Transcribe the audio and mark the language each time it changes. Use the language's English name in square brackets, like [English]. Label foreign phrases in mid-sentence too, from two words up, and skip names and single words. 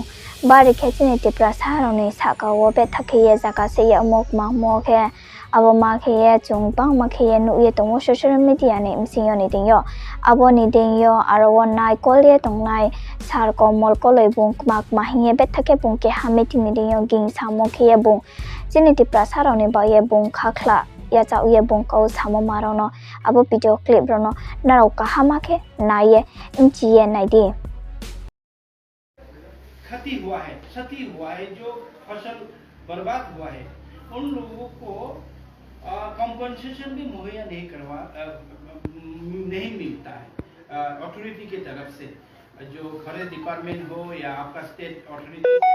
[Kok Borok] bari khechini tipra sarone saka wo be thakhiye jaka se ya mok ma mo khe abo ma khaya chung bang ma khaya nu ye tongwo [English] social media [Kok Borok] ne msinyo ni dingyo abo ni dingyo aro nai kolye tongnai sar ko mol ko loi bung mak ma hinge be thake bung ke hameti ni dingyo ging samo khaya bung Jini di prasaro ni ba ye bung khakla ya chau ye bung kau samo marono abo [English] video clip [Kok Borok] rono narau ka hama ke na ye inchi ye nai di [Hindi] क्षति हुआ है जो फसल बर्बाद हुआ है उन लोगों को कॉम्पनसेशन भी मुहैया नहीं मिलता है अथॉरिटी की तरफ से जो [English] forest department [Hindi] हो या आपका [English] state authority